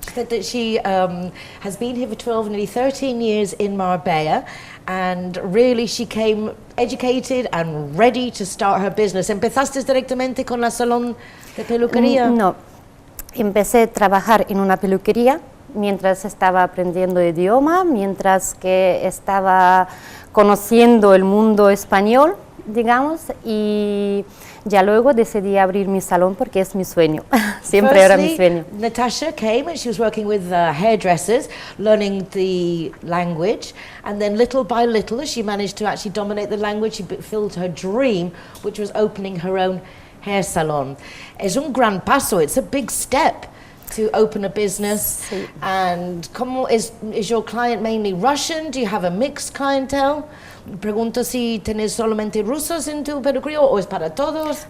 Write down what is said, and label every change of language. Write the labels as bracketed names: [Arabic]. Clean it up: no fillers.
[English] She has been here for 12, nearly 13 years in Marbella, and really she came educated and ready to start her business. [Spanish] ¿Empezaste directamente con la salón de peluquería? No, empecé a trabajar en una peluquería mientras estaba aprendiendo idioma, mientras que estaba conociendo el mundo español, digamos, y ya luego decidí abrir mi salón porque es mi sueño. Siempre era mi sueño. [English] Natasha came and she was working with hairdressers, learning the language, and then little by little, as she managed to actually dominate the language, she fulfilled her dream, which was opening her own hair salon. [Spanish] Es un gran paso, [English] it's a big step to open a business. [Spanish] Sí. [English] And is your client mainly Russian? Do you have a mixed clientele? [Spanish] Pregunto si tienes solamente rusos en tu peluquería o es para todos.